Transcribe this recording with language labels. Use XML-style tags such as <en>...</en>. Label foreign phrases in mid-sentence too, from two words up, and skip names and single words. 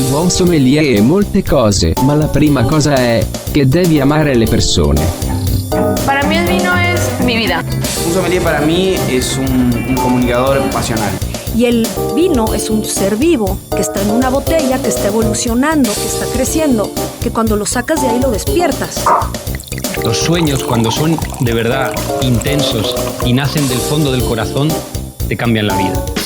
<it>sommelier è molte cose, ma la prima cosa è che devi amare le persone.</it> <es>Para mí el vino es mi vida. Un sommelier para mí es un comunicador pasional. Y el vino es un ser vivo que está en una botella, que está evolucionando, que está creciendo, que cuando lo sacas de ahí lo despiertas. Los sueños, cuando son de verdad intensos y nacen del fondo del corazón, te cambian la vida.</es>